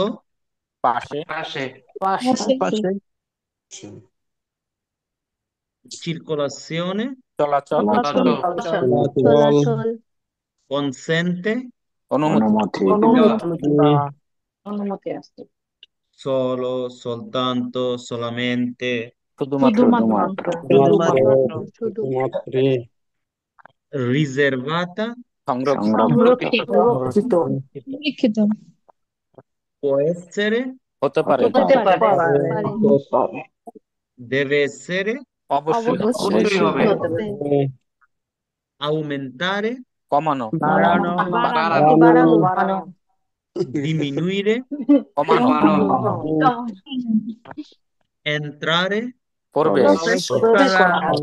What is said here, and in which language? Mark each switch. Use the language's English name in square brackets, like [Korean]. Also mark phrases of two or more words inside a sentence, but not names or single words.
[Bangla] পাশে। পাশে। [Italian] circolazione? [Bangla] চলাচল। চলাচল। [Italian] consente? [Bangla] অনুমতি। অনুমতি আছে। [Italian] solo, soltanto, solamente? [Bangla] শুধুমাত্র। শুধুমাত্র। শুধু। শুধুমাত্র। [Italian] riservata? [Bangla] সংরক্ষিত। সুরক্ষিত। লিখিত। [Italian] può essere? [Bangla] হতে পারে। হতে পারে। [Italian] deve essere? [Bangla] অবশ্যই। অবশ্যই হতে পারে। [Italian] aumentare? [Bangla] কমানো। বাড়ানো। বাড়ানো। [Italian] diminuire? [Bangla] কমানো। [Italian] entrare? [Bangla] প্রবেশ। প্রবেশ করা।